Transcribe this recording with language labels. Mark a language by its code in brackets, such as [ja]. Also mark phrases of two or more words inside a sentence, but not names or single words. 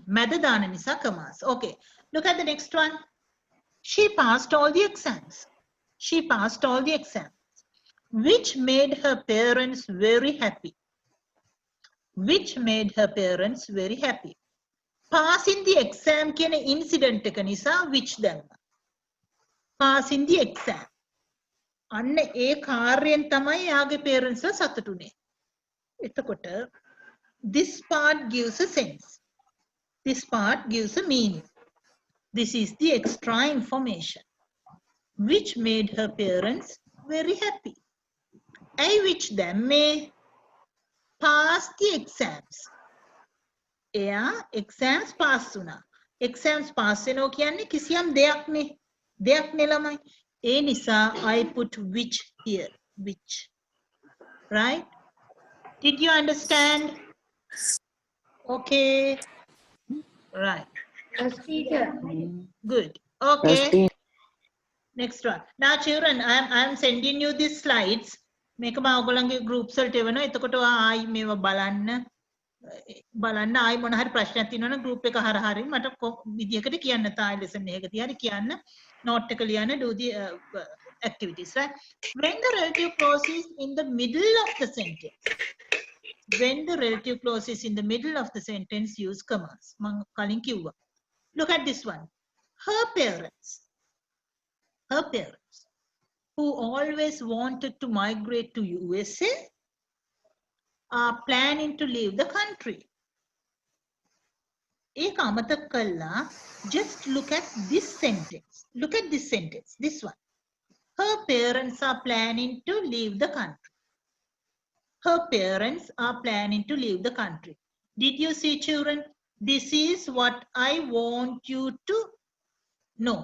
[en] Madadana nisa commas. Okay. Look at the next one. She passed all the exams. She passed all the exams. Which made her parents very happy. Which made her parents very happy. Passing the exam කියන incident [si] එක නිසා [en] which දැම්මා. Passing the exam. [si] අන්න ඒ කාර්යයෙන් තමයි යාගේ parents ලා සතුටුනේ. [en] එතකොට this part gives a sense. This part gives a meaning. This is the extra information. Which made her parents very happy. I which them may pass the exams. [si] එයා [en] exams pass [si] වුණා. [en] Exams pass [si] වෙනවා කියන්නේ කිසියම් දෙයක් නේ ළමයි. ඒ නිසා [en] I put which here. Which. Right? Did you understand? Okay. Right. Yes, teacher. Good. Okay. Yes, teacher. Next one. Now children, I am sending you these slides. [si] මේක මම ඔයගොල්ලන්ගේ groups වලට එවනවා. එතකොට ආයි මේව බලන්න ආයි මොන හරි ප්‍රශ්නයක් තියෙනවා නම් group එක හරහා හරි මට විදියකට කියන්න තායි lesson එකක තියාරි කියන්න note එක ලියන්න [en] do the activities, right? When the relative clause is in the middle of the sentence. When the relative clause is in the middle of the sentence, use commas. [si] මම කලින් කිව්වා. [en] Look at this one. Her parents who always wanted to migrate to USA are planning to leave the country. [si] ඒක අමතක කළා. [en] Just look at this sentence. Look at this sentence. This one. Her parents are planning to leave the country. Her parents are planning to leave the country. Did you see, children? This is what I want you to know.